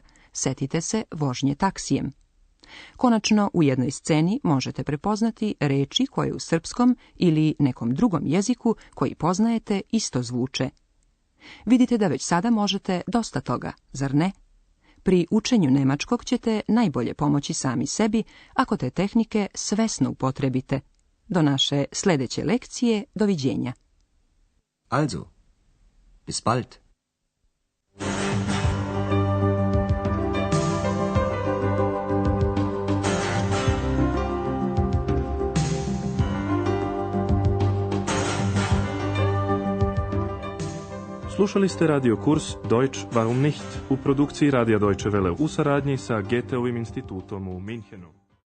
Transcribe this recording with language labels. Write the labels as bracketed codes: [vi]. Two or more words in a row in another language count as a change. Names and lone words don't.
[sr] Setite se vožnje taksijem. Konačno, u jednoj sceni možete prepoznati reči koje u srpskom ili nekom drugom jeziku koji poznajete isto zvuče. Vidite da već sada možete dosta toga, zar ne? Pri učenju nemačkog ćete najbolje pomoći sami sebi ako te tehnike svesno upotrebite. Do naše sljedeće lekcije, doviđenja. [de] Also, bis bald. [sr] Slušali ste radio kurs Deutsch warum nicht u produkciji Radija Deutsche Welle u saradnji sa Goetheovim institutom u Minhenu.